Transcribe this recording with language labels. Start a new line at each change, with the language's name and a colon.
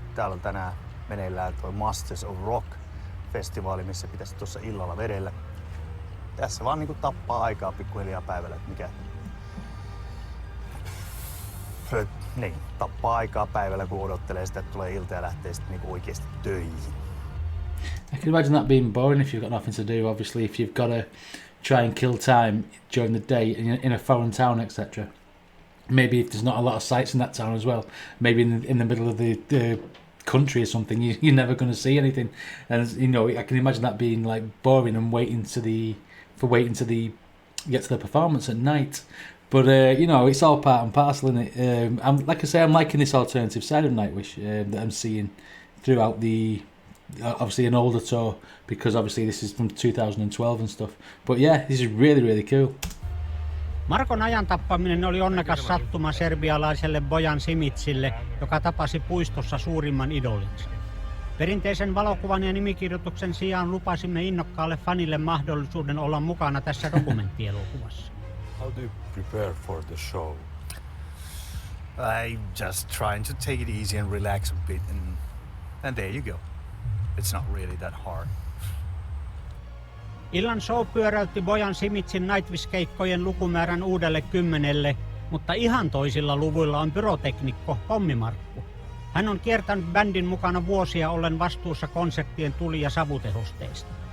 Finnish: Täällä on tänään meneillään tuo Masters of Rock-festivaali, missä pitäisi tuossa illalla vedellä. Tässä vaan niinku tappaa aikaa pikkuhiljaa päivällä, että mikä... Niin, tappaa aikaa päivällä, kun odottelee sitä, että tulee ilta ja lähtee sitten niinku oikeasti töihin.
English: I can imagine that being boring if you've got nothing to do, obviously, if you've got to try and kill time during the day in a foreign town, etc. Maybe if there's not a lot of sights in that town as well, maybe in the middle of the country or something, you're never going to see anything. And, you know, I can imagine that being like boring and waiting to get to the performance at night. But, you know, it's all part and parcel, isn't it? Like I say, I'm liking this alternative side of Nightwish that I'm seeing throughout obviously an older tour, because obviously this is from 2012 and stuff. But yeah, this is really, really cool.
Finnish: Markon ajan tappaminen oli onnekas sattuma serbialaiselle Bojan Simicille, joka tapasi puistossa suurimman idolinsa. Perinteisen valokuvan ja nimikirjoituksen sijaan lupasimme innokkaalle fanille mahdollisuuden olla mukana tässä dokumenttielokuvassa.
English: How do you prepare for the show? I just trying to take it easy and relax a bit, and there you go. It's not really that hard.
Finnish: Illan show pyöräytti Bojan Simicin Nightwish-keikkojen lukumäärän uudelle 10, mutta ihan toisilla luvuilla on pyroteknikko Pommimarkku. Hän on kiertänyt bändin mukana vuosia ollen vastuussa konserttien tuli- ja savutehosteista.